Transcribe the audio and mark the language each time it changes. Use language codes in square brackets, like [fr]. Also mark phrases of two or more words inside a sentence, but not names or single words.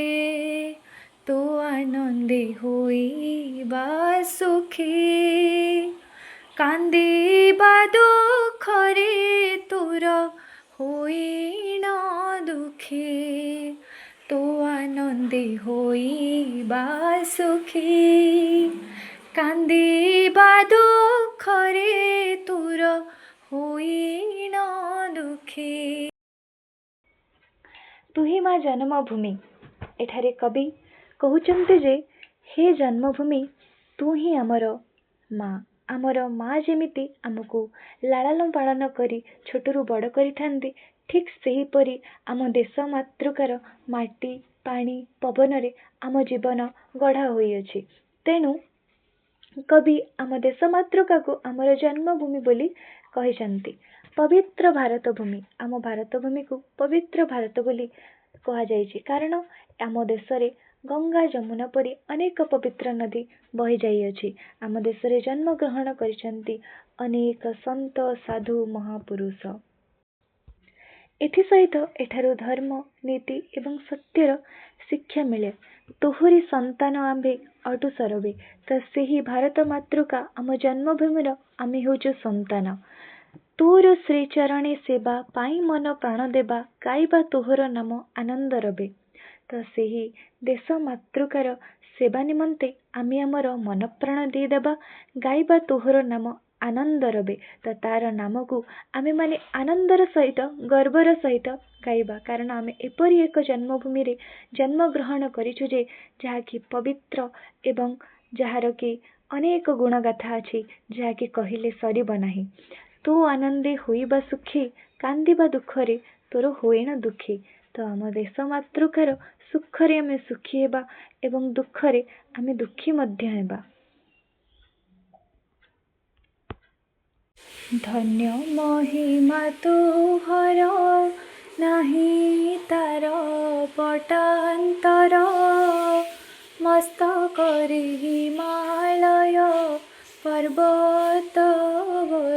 [or] ତୋ ଆନନ୍ଦେ ହୋଇବା ସୁଖୀ, କାନ୍ଦିବା ଦୁଃଖରେ ତୋର ହୋଇ ନ ଦୁଃଖୀ। ତୋ ଆନନ୍ଦେ ହୋଇବା ସୁଖୀ, କାନ୍ଦିବା ଦୁଃଖରେ ତୋର ହୋଇ ନ ଦୁଃଖୀ। ତୁହି ମାଁ ଜନ୍ମଭୂମି। ଏଠାରେ କବି କହୁଛନ୍ତି ଯେ ହେ ଜନ୍ମଭୂମି ତୁ ହିଁ ଆମର ମାଁ। ଆମର ମାଁ ଯେମିତି ଆମକୁ ଲାଳନ ପାଳନ କରି ଛୋଟରୁ ବଡ଼ କରିଥାନ୍ତି, ଠିକ୍ ସେହି ପରି ଆମ ଦେଶ ମାତୃକାର ମାଟି ପାଣି ପବନ ରେ ଆମ ଜୀବନ ଗଢ଼ା ହୋଇ ଅଛି। ତେଣୁ କବି ଆମ ଦେଶ ମାତୃକା କୁ ଆମର ଜନ୍ମଭୂମି ବୋଲି କହିଛନ୍ତି। ପବିତ୍ର ଭାରତ ଭୂମି, ଆମ ଭାରତ ଭୂମି କୁ ପବିତ୍ର ଭାରତ ବୋଲି କୁହା ଯାଇଛି, କାରଣ ଆମ ଦେଶ ରେ ଗଙ୍ଗା ଯମୁନା ପରି ଅନେକ ପବିତ୍ର ନଦୀ ବହି ଯାଇ ଅଛି। ଆମ ଦେଶ ରେ ଜନ୍ମ ଗ୍ରହଣ କରିଛନ୍ତି ଅନେକ ସନ୍ଥ ସାଧୁ ମହାପୁରୁଷ। ଏଥି ସହିତ ଏଠାରୁ ଧର୍ମ ନୀତି ଏବଂ ସତ୍ୟର ଶିକ୍ଷା ମିଳେ। ତୋହରି ସନ୍ତାନ ଆମ୍ଭେ ଅଟୁ ସର୍ବେ। ତ ସେହି ଭାରତ ମାତୃକା ଆମ ଜନ୍ମଭୂମିର ଆମେ ହେଉଛୁ ସନ୍ତାନ। ତୋର ଶ୍ରୀଚରଣେ ସେବା ପାଇ ମନ ପ୍ରାଣ ଦେବା, ଗାଇବା ତୋହର ନାମ ଆନନ୍ଦ ରବେ। ତ ସେହି ଦେଶ ମାତୃକାର ସେବା ନିମନ୍ତେ ଆମେ ଆମର ମନ ପ୍ରାଣ ଦେଇ ଦେବା, ଗାଇବା ତୋହର ନାମ ଆନନ୍ଦ ରବେ। ତ ତାର ନାମ କୁ ଆମେ ମାନେ ଆନନ୍ଦର ସହିତ ଗର୍ବର ସହିତ ଗାଇବା, କାରଣ ଆମେ ଏପରି ଏକ ଜନ୍ମଭୂମି ରେ ଜନ୍ମ ଗ୍ରହଣ କରିଛୁ ଯେ ଯାହାକି ପବିତ୍ର ଏବଂ ଯାହାର କି ଅନେକ ଗୁଣଗାଥା ଅଛି, ଯାହାକି କହିଲେ ସରିବ ନାହିଁ। ତୁ ଆନନ୍ଦେ ହୋଇବା ସୁଖୀ, କାନ୍ଦିବା ଦୁଃଖରେ ତୋର ହୋଇ ନ ଦୁଃଖୀ। ତ ଆମ ଦେଶ ମାତୃକାର ସୁଖରେ ଆମେ ସୁଖୀ ହେବା ଏବଂ ଦୁଃଖରେ ଆମେ ଦୁଃଖୀ ମଧ୍ୟ ହେବା। ଧନ୍ୟ ମହିମା ତୋହର ନାହିଁ ତାର ପଟାନ୍ତର, ମସ୍ତକରେ ହିମାଳୟ ପର୍ବତ ବର।